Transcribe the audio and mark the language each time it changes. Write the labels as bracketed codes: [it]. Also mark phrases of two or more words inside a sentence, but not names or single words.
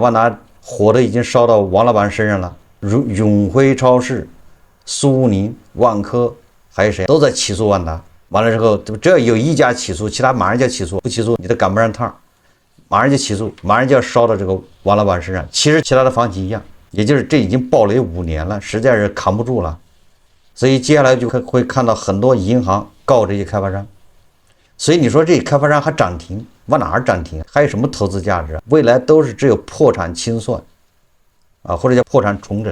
[zh] 萬達火都已經燒到王老板身上了，如永輝超市、蘇寧、萬科，還有誰都在起訴萬達。完了之後，只要有一家起訴，其他馬上就要起訴，不起訴你都趕不上趟，馬上就起訴，馬上就要燒到這個王老板身上。其實其他的房企一樣，也就是這已經暴雷5年了，實在是扛不住了。所以接下來就會看到很多银行告這些開發商。所以你說这開發商還漲停，往哪兒漲停？還有什麼投資價值啊？未來都是只有破產清算啊，或者叫破產重整。